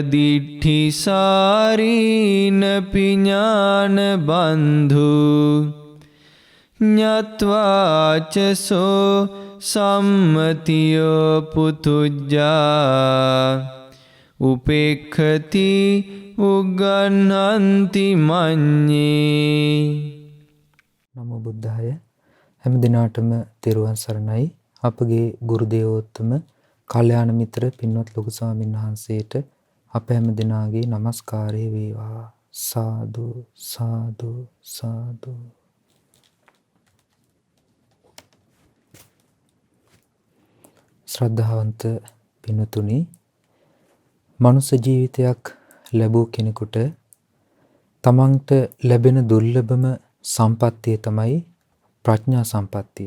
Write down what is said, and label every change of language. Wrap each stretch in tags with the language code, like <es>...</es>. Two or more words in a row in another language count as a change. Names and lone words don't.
<pi>දිට්ඨිසාරීන පිඥාන බන්ධු ඤත්වාචසෝ සම්මතියෝ පුතුජ්ජා උපේක්ඛති උග්ගණ්හන්ති මඤ්ඤේ. නමෝ බුද්ධාය.</pi> <si>හැම දිනාටම තෙරුවන් සරණයි. අපගේ ගුරු දේවෝත්තම කල්යාණ මිත්‍ර පින්වත් ලොකු ස්වාමීන් වහන්සේට අප හැම දිනාගේ নমස්කාරය වේවා. සාදු සාදු සාදු. ශ්‍රද්ධාවන්ත පින්තුනි, මනුෂ්‍ය ජීවිතයක් ලැබූ කෙනෙකුට තමන්ට ලැබෙන දුර්ලභම සම්පත්තිය තමයි ප්‍රඥා සම්පත්තිය.</si>